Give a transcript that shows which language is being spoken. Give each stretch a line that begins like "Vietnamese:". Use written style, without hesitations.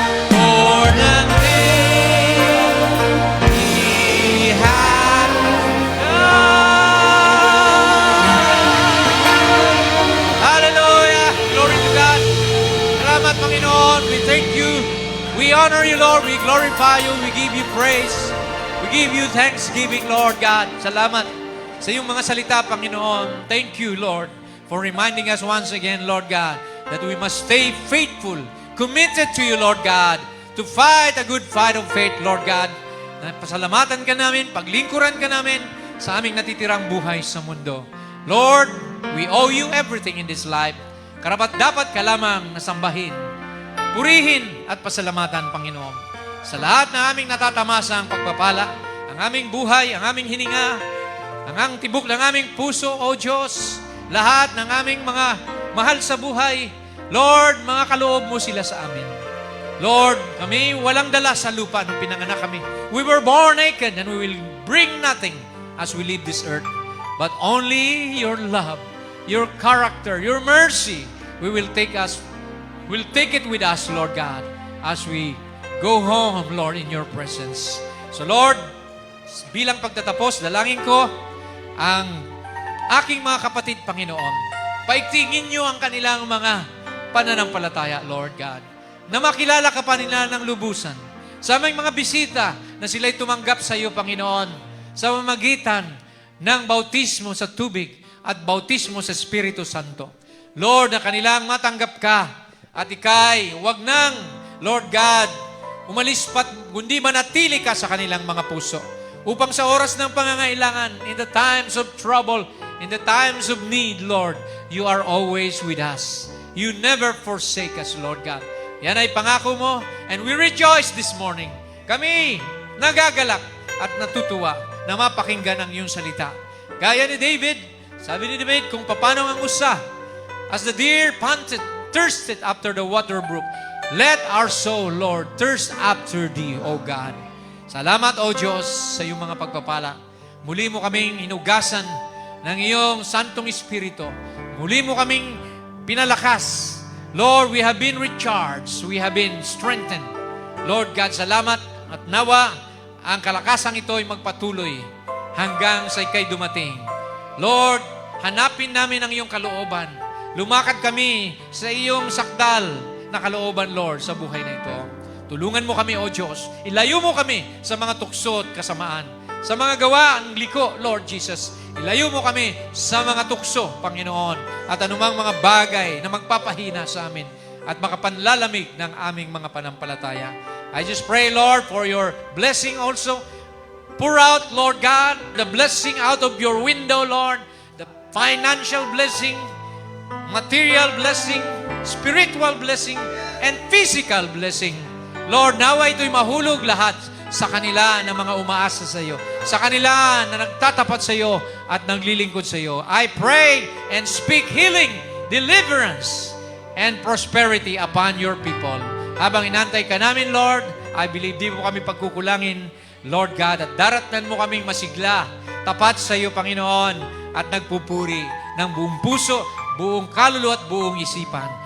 English: For the thing He has done. Hallelujah! Glory to God.
Filipino: Salamat, Panginoon.
English: We thank you. We honor you, Lord. We glorify you. We give you praise. We give you thanksgiving, Lord God.
Filipino: Salamat sa iyong mga salita, Panginoon.
English: Thank you, Lord, for reminding us once again, Lord God, that we must stay faithful, committed to you, Lord God, to fight a good fight of faith, Lord God.
Filipino: Pasalamatan ka namin, paglingkuran ka namin sa aming natitirang buhay sa mundo.
English: Lord, we owe you everything in this life.
Filipino: Karapat-dapat ka lamang nasambahin, purihin at pasalamatan, Panginoon. Sa lahat na aming natatamasang pagpapala, ang aming buhay, ang aming hininga, ang tibok ng aming puso, O Diyos, lahat ng aming mga mahal sa buhay, Lord, mga kaloob mo sila sa amin. Lord, kami walang dala sa lupa nung pinanganak kami.
English: We were born naked and we will bring nothing as we leave this earth. But only your love, your character, your mercy, will take it with us, Lord God, as we go home, Lord, in your presence.
Filipino: So Lord, bilang pagtatapos, dalangin ko ang aking mga kapatid, Panginoon. Paigtingin niyo ang kanilang mga pananampalataya, Lord God, na makilala ka pa nila ng lubusan. Sa aming mga bisita na sila'y tumanggap sa iyo, Panginoon, sa mamagitan ng bautismo sa tubig at bautismo sa Espiritu Santo. Lord, na kanilang matanggap ka at ikay, wag nang, Lord God, umalis pat, kundi manatili ka sa kanilang mga puso. Upang sa oras ng pangangailangan,
English: in the times of trouble, in the times of need, Lord, you are always with us. You never forsake us, Lord God.
Filipino: Yan ay pangako mo,
English: and we rejoice this morning.
Filipino: Kami nagagalak at natutuwa na mapakinggan ang iyong salita. Gaya ni David, sabi ni David, kung paano ang usa,
English: as the deer panted, thirsted after the water brook, let our soul, Lord, thirst after thee, O God.
Filipino: Salamat, O Diyos, sa iyong mga pagpapala. Muli mo kaming hinugasan ng iyong Santong Espiritu. Muli mo kaming pinalakas.
English: Lord, we have been recharged. We have been strengthened.
Filipino: Lord God, salamat at nawa ang kalakasang ito ay magpatuloy hanggang sa ikay dumating. Lord, hanapin namin ang iyong kalooban. Lumakad kami sa iyong sakdal na kalooban, Lord, sa buhay na ito. Tulungan mo kami, O Diyos. Ilayo mo kami sa mga tukso at kasamaan. Sa mga gawa ang liko, Lord Jesus. Ilayo mo kami sa mga tukso, Panginoon, at anumang mga bagay na magpapahina sa amin at makapanlalamig ng aming mga panampalataya.
English: I just pray, Lord, for your blessing also. Pour out, Lord God, the blessing out of your window, Lord, the financial blessing, material blessing, spiritual blessing, and physical blessing.
Filipino: Lord, nawa ito'y mahulog lahat sa kanila na mga umaasa sa iyo, sa kanila na nagtatapat sa iyo at naglilingkod sa iyo.
English: I pray and speak healing, deliverance, and prosperity upon your people.
Filipino: Habang inantay ka namin, Lord,
English: I believe
Filipino: di mo kami pagkukulangin, Lord God, at daratnan mo kaming masigla, tapat sa iyo, Panginoon, at nagpupuri ng buong puso, buong kaluluwa at buong isipan.